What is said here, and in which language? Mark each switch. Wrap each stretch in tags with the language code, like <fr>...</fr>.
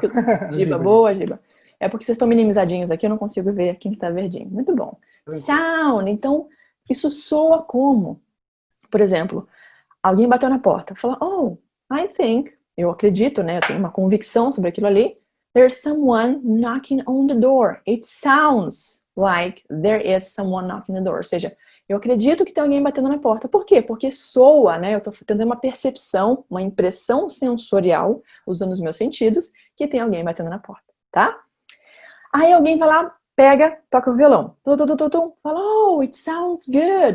<pt>Porque... Giba, boa, Giba. É porque vocês estão minimizadinhos aqui, eu não consigo ver quem tá verdinho. Muito bom. Sound. Então, isso soa como? Por exemplo, alguém bateu na porta. Fala, oh,</pt> <en>I think,</en> <pt>eu acredito, né? Eu tenho uma convicção sobre aquilo ali.</pt> <en>There's someone knocking on the door. It sounds like there is someone knocking on the door.</en> <pt>Ou seja, eu acredito que tem alguém batendo na porta. Por quê? Porque soa, né? Eu estou tendo uma percepção, uma impressão sensorial, usando os meus sentidos, que tem alguém batendo na porta, tá? Aí alguém vai lá, pega, toca o violão. Fala, oh,</pt> <en>it sounds good.</en>